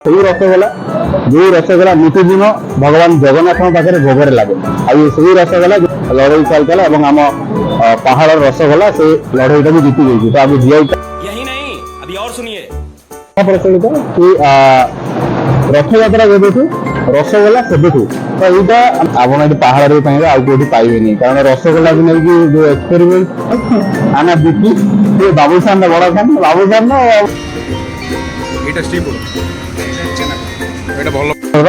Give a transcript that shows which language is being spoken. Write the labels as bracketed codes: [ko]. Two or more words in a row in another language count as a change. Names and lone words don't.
[or] ସେଇ ରସଗୋଲା ଯୋଉ ରସଗୋଲା ନିତିଦିନ ଭଗବାନ ଜଗନ୍ନାଥଙ୍କ ପାଖରେ ଭୋଗରେ ଲାଗେ ଆଉ ସେଇ ରସଗୋଲା ଲଢେଇ ଚାଲିଥିଲା ଏବଂ ଆମ ପାହାଡର ରସଗୋଲା ସେ ଲଢେଇଟାକୁ ଜିତି ଯାଇଛି। ତ ଆମେ ଜିଆଇ [hi] यही नहीं, अभी और सुनिए। [or] ପ୍ରଚଳିତ କି ରଥଯାତ୍ରା ଯେବେଠୁ ରସଗୋଲା ସେବେଠୁ ତ ଏଇଟା ଆପଣ ଏଠି ପାହାଡରେ ବି ପାଇବେ ଆଉ କୋଉଠି ପାଇବେନି କାରଣ ରସଗୋଲାକୁ ନେଇକି ଯୋଉ ଏକ୍ସପେରିମେଣ୍ଟ ଆନା ବିକି ସେ ବାବୁସାନ ବଡ ଖାନ ବାବୁସାନ ଏଇଟା [en] street food [or] ଏଇଟା ଭଲ